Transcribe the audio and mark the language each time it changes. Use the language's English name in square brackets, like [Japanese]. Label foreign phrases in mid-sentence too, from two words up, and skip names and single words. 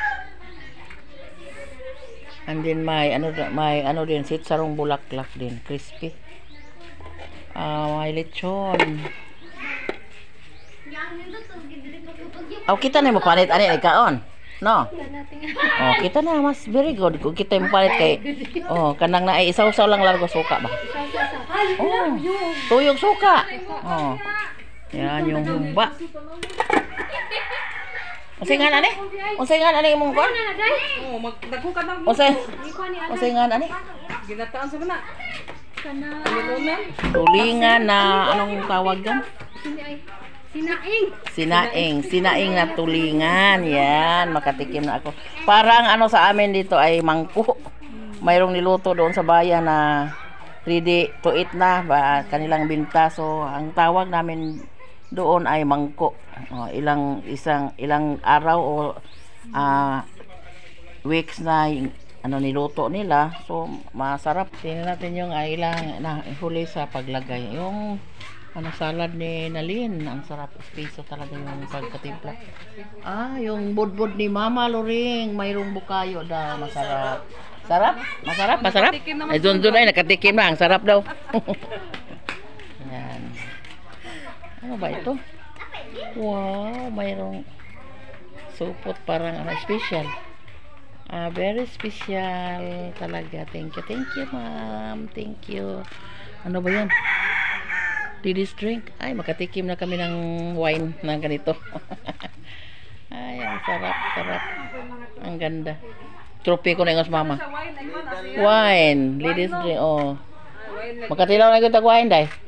[Filipino] And then may ano din, sitsarong bulaklak din, crispy. May lechon. [Cebuano] Kita na mo palit ani kaon. No. Kita na mas [English] very good [Cebuano] kung kita mo palit kay kanang na ay isaw-saw lang largo suka ba. [Filipino] Tuyog suka. Yan yung humba. [Cebuano] Unsay nga ani? Unsay nga ani imong kon? Magdaghukan lang. Unsay nga ani? Ginataan sa mana. Kana [Filipino] tulingan na anong tawag diyan? Sinaing na tulingan. Yan, makatikim na ako. Parang ano sa amin dito ay mangko. Mayroong niluto doon sa bayan na [English] ready to eat [Filipino] na ba kanilang binta. So ang tawag namin doon ay mangko. Ilang araw o weeks na ano niluto nila. So masarap. Tingnan natin yung ilang huli sa paglagay. Yung salad ni Nalin, ang sarap, espeso talaga yung pagkatimpla. Yung budbud ni Mama Loring, mayroong bukayo daw, masarap. Masarap. Ay doon ay nakatikim na, ang sarap daw. Yan. Ano ba ito? Wow, mayroong supot, parang special. [English] Very special talaga. Thank you ma'am. Thank you. [Filipino] Ano ba yan? [English] Ladies drink. [Filipino] Ay, makatikim na kami ng wine na ganito. Ay, ang sarap. Ang ganda. Trophy ko na yung mama. Wine. [English] Ladies drink. [Cebuano] Makatilaw na yung wine, day.